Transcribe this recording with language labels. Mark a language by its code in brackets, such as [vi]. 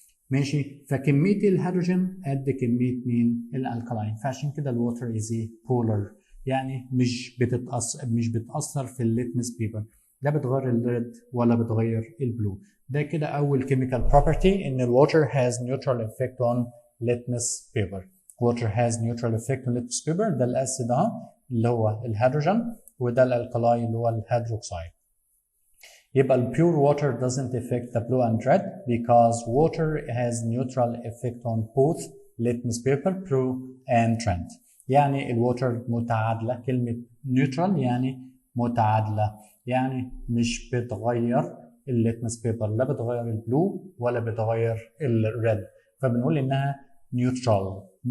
[ar] ماشي، فكميه الهيدروجين قد كميه مين؟ الالكلاين. فعشان كده الووتر از ايه؟ بولر، يعني مش بتاثر في الليتمس بيبر، لا بتغير الريد ولا بتغير البلو. ده كده اول [en] Chemical property in الووتر has neutral effect on litmus paper. water has neutral effect on litmus paper. [ar] ده الاسيد اهو اللي هو الهيدروجين، وده الالكلاي اللي هو الهيدروكسيد. [en] يبقى ال pure water doesn't affect the blue and red because water has neutral effect on both litmus paper blue and red. [ar] يعني الووتر متعادله، كلمه neutral يعني متعادله، يعني مش بتغير الليتمس بيبر، لا بتغير البلو ولا بتغير الريد، فبنقول انها neutral.